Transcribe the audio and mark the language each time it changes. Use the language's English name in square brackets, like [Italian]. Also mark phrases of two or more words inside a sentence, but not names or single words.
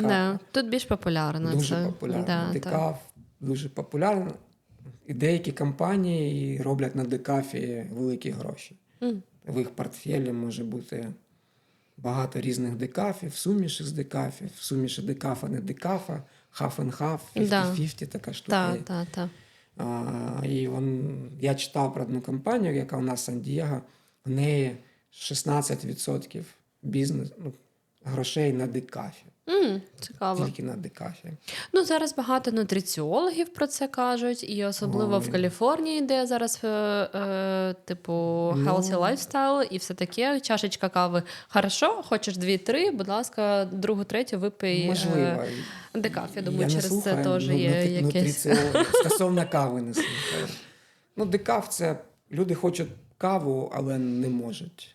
[Ukrainian] Да. Тут більш популярно. Дуже це. популярно. Да, Декаф дуже популярно. І деякі компанії роблять на декафі великі гроші. В їх портфелі може бути багато різних декафів, суміші з декафів, суміші декафа, не декафа, [English] half and half, 50-50 [Ukrainian] така штука. Так. І я читав про одну компанію, яка у нас в Сан-Дієго, в неї 16% грошей на декафі. Цікаво. Тільки на декафі. Ну, зараз багато нутриціологів про це кажуть, і особливо в Каліфорнії, де зараз типу [English] healthy lifestyle [Ukrainian] і все таке. Чашечка кави хорошо, хочеш 2-3, будь ласка, другу, третю випий Можливо. декаф. Я думаю, не через слухаю, це теж є якесь. нутриціологів. Стосовно кави не слухаю. Декаф – це люди хочуть каву, але не можуть.